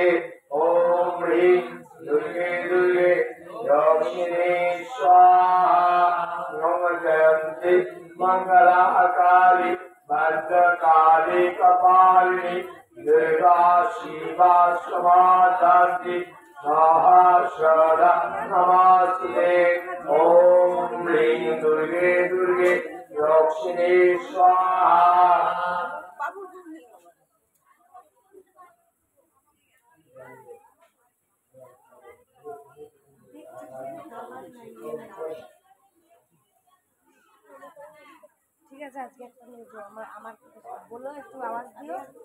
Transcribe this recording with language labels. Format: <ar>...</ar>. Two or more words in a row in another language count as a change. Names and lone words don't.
<sa>ओम ह्रीं दुर्गे दुर्गे लक्ष्मी स्वाहा ओम जयंती मंगला काली भद्रकाली कपालिनी दुर्गा शिवा समाधात्री स्वाहा सदा नमस्ते ओम ह्रीं दुर्गे दुर्गे लक्ष्मी स्वाहा</sa> <bn>ঠিক আছে আজকে একটা নিয়ে যাও আমার আমার বলো একটু আওয়াজ দিও</bn>